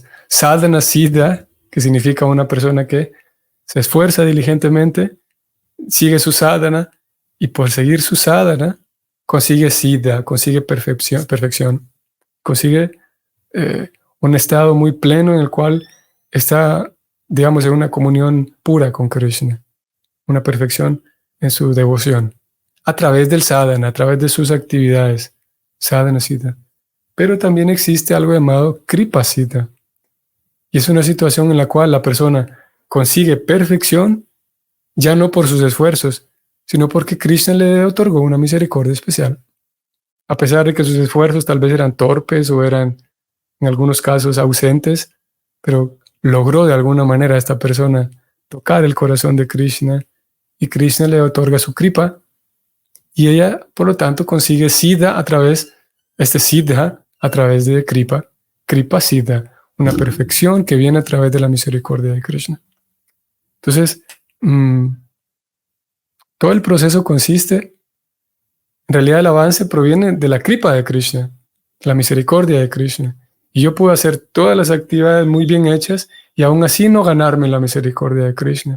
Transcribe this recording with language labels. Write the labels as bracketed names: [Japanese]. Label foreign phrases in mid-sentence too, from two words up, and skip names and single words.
[Sanskrit] साधन सिद्ध, [Spanish] que significa una persona que se esfuerza diligentemente, sigue su sadhana, y por seguir su sadhana, consigue siddha, consigue perfección, consigue un estado muy pleno en el cual está, digamos, en una comunión pura con Krishna, una perfección en su devoción, a través del sadhana, a través de sus actividades, [Sanskrit] साधन सिद्ध. [Spanish] Pero también existe algo llamado [Sanskrit] कृपा सिद्ध, [Spanish] y es una situación en la cual la persona consigue perfección, ya no por sus esfuerzos, sino porque Krishna le otorgó una misericordia especial. A pesar de que sus esfuerzos tal vez eran torpes o eran en algunos casos ausentes, pero logró de alguna manera a esta persona tocar el corazón de Krishna, y Krishna le otorga su kripa, y ella, por lo tanto, consigue siddha a través de [Sanskrit] कृपा सिद्ध, [Spanish] una perfección que viene a través de la misericordia de Krishna. Entonces, todo el proceso consiste, en realidad el avance proviene de la kripa de Krishna, la misericordia de Krishna. Y yo puedo hacer todas las actividades muy bien hechas y aún así no ganarme la misericordia de Krishna.